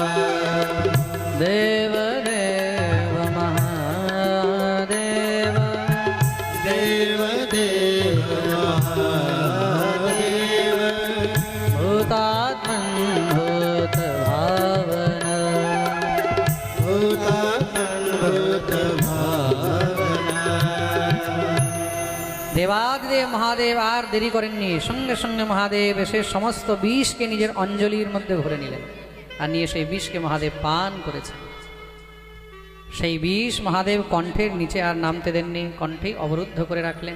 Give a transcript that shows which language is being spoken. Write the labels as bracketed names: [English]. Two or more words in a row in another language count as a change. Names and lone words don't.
[Sanskrit] देव देव महादेव, देव देव महादेव भूतात्मन् भूतभावना। भूतात्मन् भूतभावना। [Bangla] দেবাদিদেব মহাদেব আর দেরি করেননি, সঙ্গে সঙ্গে মহাদেব এসে সমস্ত বিষকে নিজের অঞ্জলির মধ্যে ভরে নিলেন, আর নিয়ে সেই বিষকে মহাদেব পান করেছেন। সেই বিষ মহাদেব কণ্ঠের নিচে আর নামতে দেননি, কণ্ঠেই অবরুদ্ধ করে রাখলেন।